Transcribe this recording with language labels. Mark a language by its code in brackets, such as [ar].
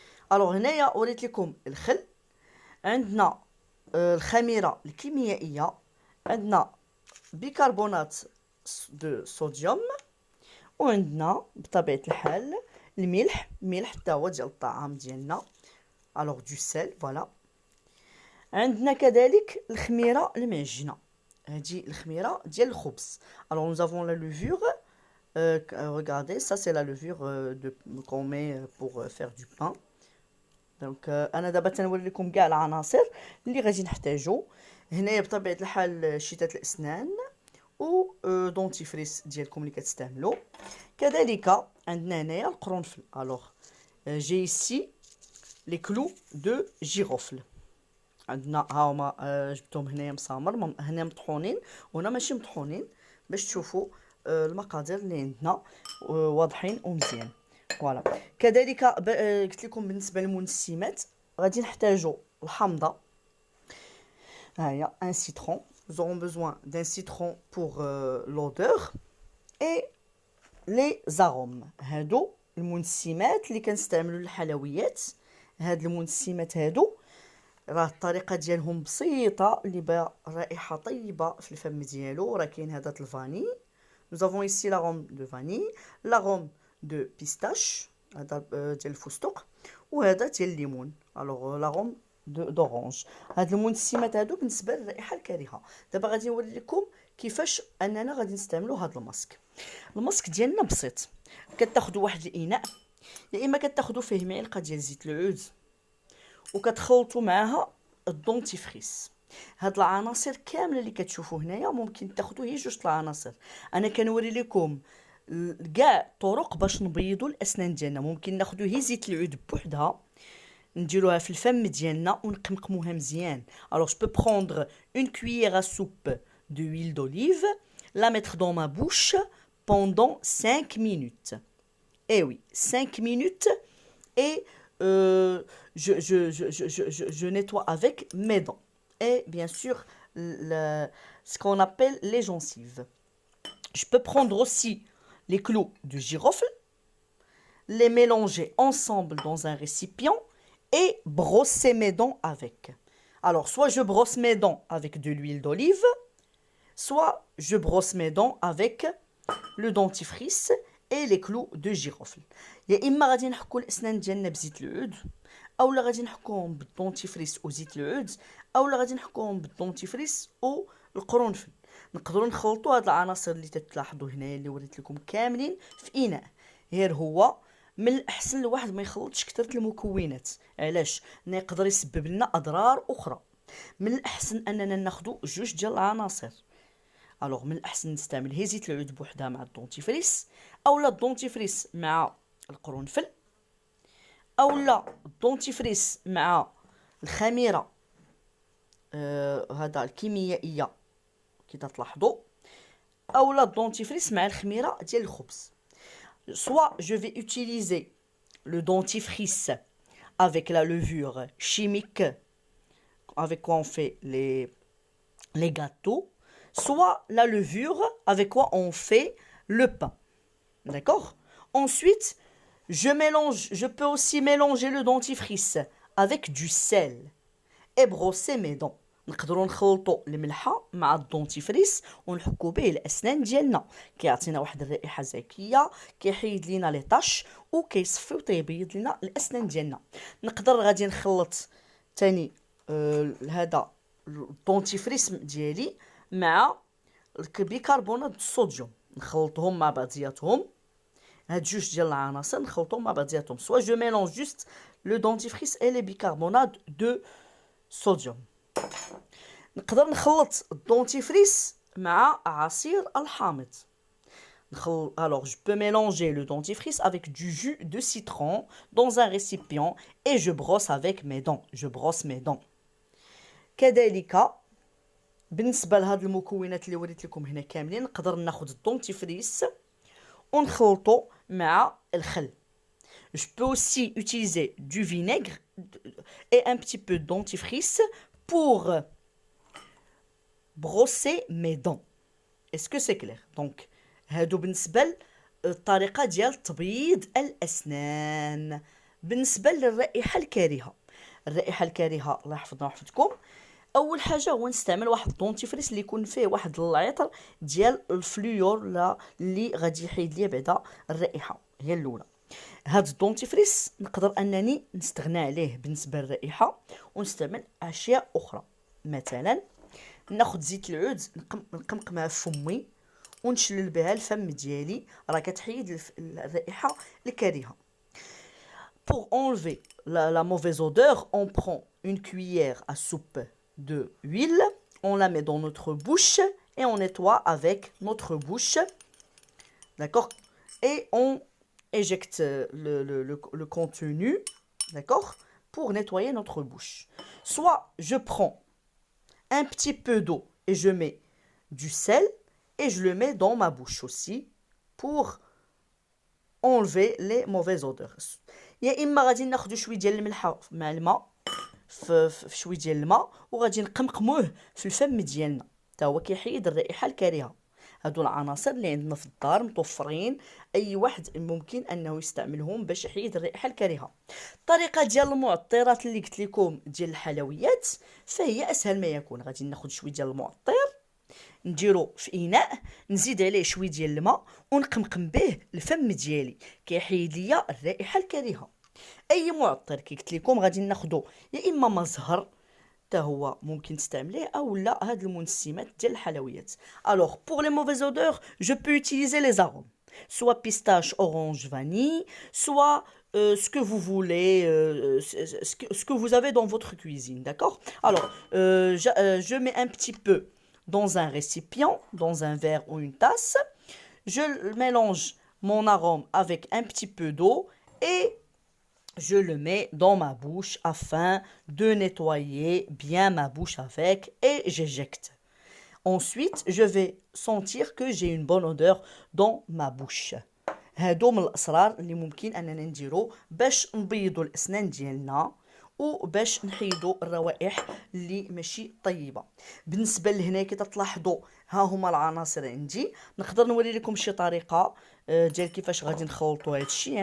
[ar] Alors هنايا أوريت لكم الخل، عندنا الخميرة الكيميائية، عندنا بيكربونات دو صوديوم، وعندنا بطبيعة الحال الملح، حتى هو ديال الطعام ديالنا. [fr] alors du sel voilà. [ar] عندنا كذلك الخميرة المعجنة، هذه الخميرة ديال الخبز. [fr] alors nous avons la levure. Regardez, ça c'est la levure qu'on met pour faire du pain. [ar] Donc انا دابا تنوري لكم كاع العناصر اللي غادي نحتاجو. هنايا بطبيعه الحال شتات الاسنان و دونتيفريس ديالكم اللي كتستعملوا. كذلك عندنا هنايا القرنفل. [fr] الوغ جي ايسي لي كلو دو جيروفل. [ar] عندنا ها هما جبتهم هنايا مسامر، هنا مطحونين وهنا ماشي مطحونين، باش تشوفوا المقادير اللي عندنا واضحين ومزيان. فوالا. كذلك قلت لكم بالنسبه للمنسمات غادي نحتاجوا الحامضه. ها هي [fr] ان سيترون. nous aurons besoin d'un citron pour l'odeur et les arômes. [ar] هادو المنسمات اللي كنستعملوا للحلويات. هاد المنسمات هادو راه الطريقه ديالهم بسيطه، اللي باغا رائحه طيبه في الفم ديالو راه كاين هذا الفاني. [fr] Nous avons ici l'arôme de vanille, l'arôme de pistache, [ar] ديال الفستق، [fr] وهذا ديال الليمون. alors l'arôme d'orange. [ar] هاد المنسمات هادو بالنسبه للرائحه الكريهه. دابا غادي نوري لكم كيفاش اننا غادي نستعملوا هاد الماسك. الماسك ديالنا بسيط، كتاخذوا واحد الاناء، يا اما كتاخذوا فيه معلقه ديال زيت العود وكتخلطوا معاها الدونتيفريس. هاد العناصر كامله اللي كتشوفوا هنايا ممكن تاخذوا هي جوج العناصر. انا كنوري لكم كاع طرق باش نبيضوا الاسنان ديالنا. ممكن ناخذوا هي زيت العود بوحدها، نديروها في الفم ديالنا ونقمقموها مزيان. [fr] alors je peux prendre une cuillère à soupe d'huile d'olive, la mettre dans ma bouche pendant 5 minutes. Eh oui, 5 minutes et je nettoie avec mes dents. Et bien sûr, ce qu'on appelle les gencives. Je peux prendre aussi les clous de girofle, les mélanger ensemble dans un récipient et brosser mes dents avec. Alors, soit je brosse mes dents avec de l'huile d'olive, soit je brosse mes dents avec le dentifrice et les clous de girofle. [ar] يا إما غادي نحكو الأسنان ديالنا بزيت العود، اولا غادي نحكوهم بالدونتيفريس وزيت العود، اولا غادي نحكوهم بالدونتيفريس والقرنفل. نقدروا نخلطوا هاد العناصر اللي تتلاحظوا هنايا اللي وريت لكم كاملين في اناء، غير هو من الاحسن الواحد ما يخلطش كثره المكونات. علاش؟ يقدر يسبب لنا اضرار اخرى. من الاحسن اننا ناخذ جوج ديال العناصر. الوغ من الاحسن نستعمل هي زيت العود بوحدها مع الدونتيفريس، اولا الدونتيفريس مع القرنفل، اولا الدونتيفريس مع الخميره هذا الكيميائيه كي تلاحظوا، اولا الدونتيفريس مع الخميره ديال الخبز. [fr] Soit je vais utiliser le dentifrice avec la levure chimique avec quoi on fait les gâteaux, soit la levure avec quoi on fait le pain. D'accord? Ensuite, je peux aussi mélanger le dentifrice avec du sel et brosser mes dents. [ar] نقدروا نخلطوا الملحه مع الدونتيفريس ونحكوا به الاسنان ديالنا، كيعطينا واحد الرائحه زكيه، كيحيد لينا لي طاش وكيصفي وتيبيض لنا الاسنان ديالنا. نقدر غادي نخلط ثاني هذا الدونتيفريس ديالي مع البيكربونات الصوديوم، نخلطهم مع بعضياتهم. هاد جوج ديال العناصر نخلطهم مع بعضياتهم. [fr] سوا جو ميلونج جوست لو دونتيفريس اي لي بيكربونات دو صوديوم. [ar] نقدر نخلط الدونتيفريس مع عصير الحامض. [fr] Alors, je peux mélanger le dentifrice avec du jus de citron dans un récipient et je brosse avec mes dents. Je brosse mes dents. [ar] كذلك بالنسبة لهاد المكونات اللي وريت لكم هنا كاملين، نقدر ناخد الدونتيفريس ونخلطو مع الخل. [fr] Je peux aussi utiliser du vinaigre et un petit peu de dentifrice pour brosser mes dents. Est-ce que c'est clair? [ar] Donc هادو بالنسبة للطريقة ديال تبييض الأسنان. بالنسبة للرائحة الكريهة، الرائحة الكريهة الله يحفظنا ويحفظكم، أول حاجة هو نستعمل واحد الدونتيفريس اللي يكون فيه واحد العطر ديال الفلوور اللي غادي يحيد ليا بعدا الرائحة، هي الأولى. هاد الدونتيفريس نقدر أنني نستغنى عليه بالنسبة للرائحة ونستعمل أشياء أخرى. مثلا ناخد زيت العود نقمقمها في فمي ونشلل بها الفم ديالي، راه كتحيد الرائحة الكريهة. [fr] Pour enlever la mauvaise odeur, on prend une cuillère à soupe de huile, on la met dans notre bouche et on nettoie avec notre bouche. D'accord? Et on éjecte le contenu, d'accord? Pour nettoyer notre bouche. Soit je prends un petit peu d'eau et je mets du sel et je le mets dans ma bouche aussi pour enlever les mauvaises odeurs. [ar] يا اما غادي ناخذ شويه ديال الملحه مع الماء في شويه ديال الماء وغادي نقمقموه في الفم ديالنا، حتى هو كيحيد الرائحه الكريهه. هادو العناصر اللي عندنا في الدار متوفرين، اي واحد ممكن انه يستعملهم باش يحيد الرائحه الكريهه. الطريقه ديال المعطرات اللي قلت لكم ديال الحلويات فهي اسهل ما يكون. غادي ناخذ شويه ديال المعطر نديرو في اناء، نزيد عليه شويه ديال الماء ونقمقم به الفم ديالي، كيحيد ليا الرائحه الكريهه. اي معطر كي قلت لكم غادي ناخذو يا اما ما زهر حتى هو ممكن تستعمليه، او لا هاد المنسمات ديال الحلويات. [fr] الوغ pour les mauvaises odeurs je peux utiliser les arômes, soit pistache, orange, vanille, soit ce que vous voulez, ce que vous avez dans votre cuisine, d'accord? Alors je mets un petit peu dans un récipient, dans un verre ou une tasse. Je mélange mon arôme avec un petit peu d'eau et je le mets dans ma bouche afin de nettoyer bien ma bouche avec et j'éjecte. Ensuite, je vais sentir que j'ai une bonne odeur dans ma bouche. [ar] هادو من الأسرار اللي ممكن أننا نديرو باش نبيضو الأسنان ديالنا وباش نحيدوا الروائح اللي ماشي طيبه. بالنسبه لهنا كي تلاحظوا ها هما العناصر عندي، نقدر نوري لكم شي طريقه ديال كيفاش غادي نخلطوا هذا الشيء.